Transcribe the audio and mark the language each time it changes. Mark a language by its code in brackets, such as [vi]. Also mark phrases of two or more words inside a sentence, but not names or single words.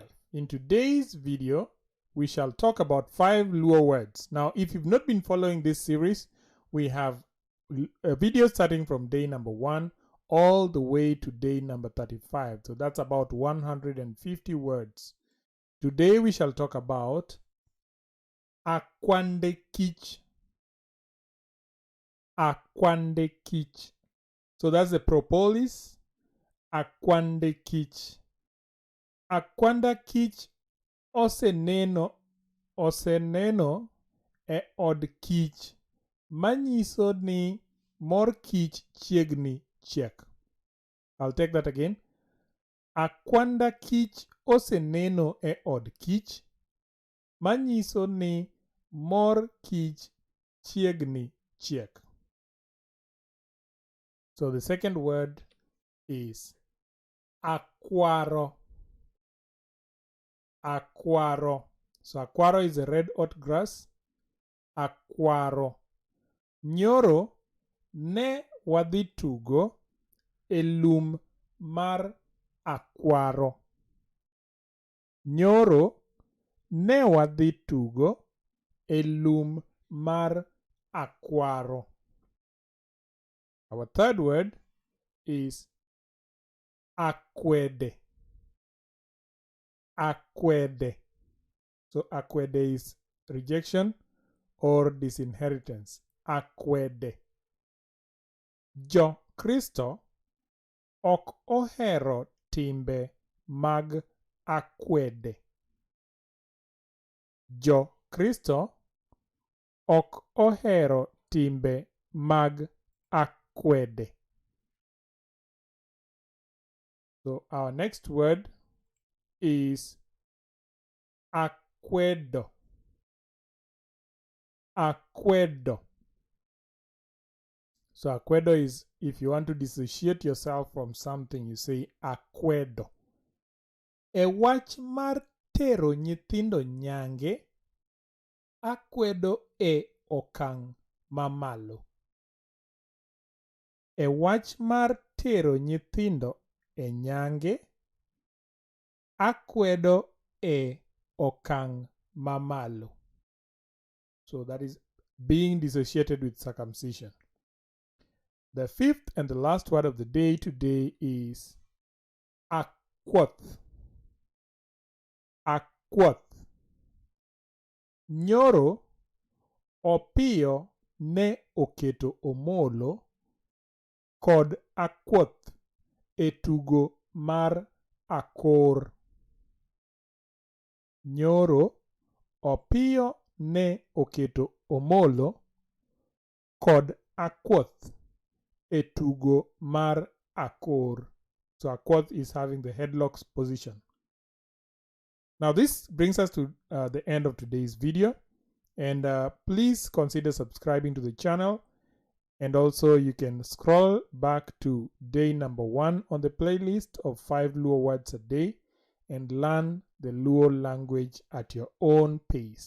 [en] In today's video, we shall talk about 5 Luo words. Now, if you've not been following this series, we have a video starting from day number 1 all the way to day number 35. So that's about 150 words. Today we shall talk about [luo] akwande kich. Akwande kich. [en] So that's the propolis. [luo] Akwande kich. Akwanda kich oseneno e od kich manyiso ni mor kich chiegni chiek. [en] I'll take that again. [luo] Akwanda kich oseneno e od kich manyiso ni mor kich chiegni chiek. [en] So the second word is akwaro. [luo] Akwaro. [en] So akwaro is a red hot grass. [luo] Akwaro. Nyoro ne wadhi tugo e lum mar akwaro. Nyoro ne wadhi tugo e lum mar akwaro. [en] Our third word is akwede. Akwede. So akwede is rejection or disinheritance. [luo] Akwede. Jo Kristo ok ohero timbe mag akwede. Jo Kristo ok ohero timbe mag akwedo. [en] So our next word is akwedo. [luo] Akwedo. [en] So akwedo is if you want to dissociate yourself from something, you say akwedo. [luo] E wach mar tero nyithindo nyange, akwedo e okang' mamalo. E wach mar tero nyithindo e nyange, akwedo e okang' mamalo. [en] So that is being dissociated with circumcision. The fifth and the last word of the day today is akwoth. [luo] Akwoth. Nyoro opiyo ne oketo omolo kod akwoth e tugo mar akor. Nyoro opiyo ne oketo omolo kod akwoth e tugo mar akor. [en] So akwoth is having the headlocks position. Now this brings us to the end of today's video, and please consider subscribing to the channel, and also you can scroll back to day number 1 on the playlist of 5 Luo Words a Day and learn the Luo language at your own pace.